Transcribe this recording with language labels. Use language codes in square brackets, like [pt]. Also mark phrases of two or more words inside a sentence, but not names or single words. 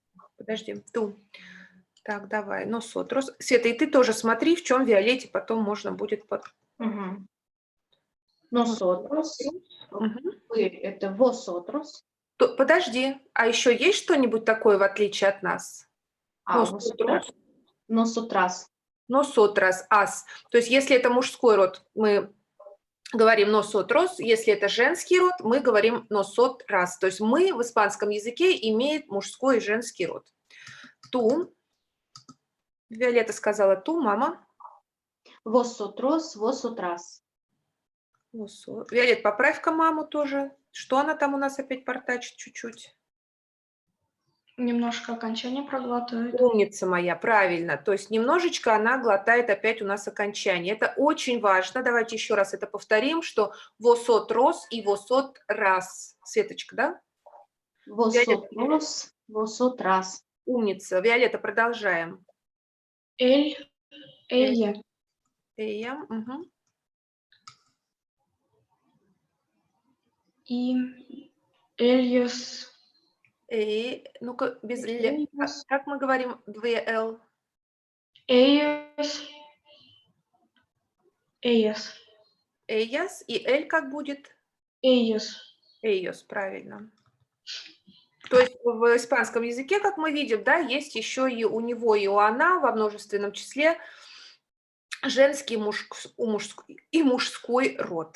[ru] подожди, ту. Так, давай, nosotros. Света, и ты тоже смотри, в чем Виолетте потом можно будет... Мгм. Nosotros. Мгм. Вы — это vosotros. Подожди, а еще есть что-нибудь такое в отличие от нас? [es] Nosotros. Nosotras. Nosotras, as. [ru] То есть если это мужской род, мы говорим nosotros, если это женский род, мы говорим nosotras. То есть мы в испанском языке имеет мужской и женский род. Ту. Виолетта сказала ту, мама. [es] Vosotros, vosotras. [ru] Виолетта, поправь-ка маму тоже. Что она там у нас опять портачит чуть-чуть? Немножко окончание проглатывает. Умница моя, правильно. То есть немножечко она глотает опять у нас окончание. Это очень важно. Давайте еще раз это повторим, что vosotros и vosotras. Светочка, да? [es] Vosotros, vosotras. [ru] Умница. Виолетта, продолжаем. [es] Él, ella. Ella, угу. Y ellos. [ru] Ну-ка, без Л. [es] Ellos. [ru] Как мы говорим? Две Л. [es] Ellos. Ellas. Ellas. [ru] И Л как будет? [es] Ellos. Ellos, [ru] правильно. То есть в испанском языке, как мы видим, да, есть еще и у него, и у она во множественном числе женский и мужской род.